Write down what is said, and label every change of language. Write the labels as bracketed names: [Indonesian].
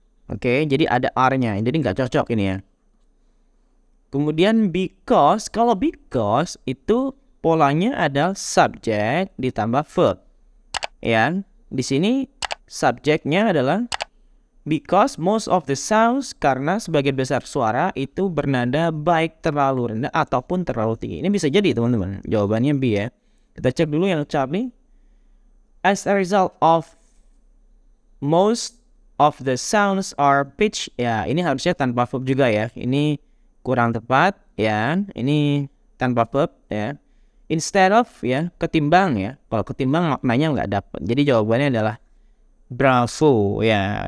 [Indonesian] Oke, jadi ada R-nya, jadi nggak cocok ini ya. Kemudian because, kalau because itu polanya adalah subject ditambah verb. Ya, di sini subjeknya adalah [English] because most of the sounds, [Indonesian] karena sebagian besar suara itu bernada baik terlalu rendah ataupun terlalu tinggi. Ini bisa jadi teman-teman, jawabannya B ya. Kita cek dulu yang Charlie. [English] As a result of most of the sounds are pitch. [Indonesian] Ya, ini harusnya tanpa verb juga ya. Ini kurang tepat ya. Ini tanpa verb ya. Instead of ya, ketimbang ya. Kalau ketimbang maknanya nggak dapat. Jadi jawabannya adalah bravo ya.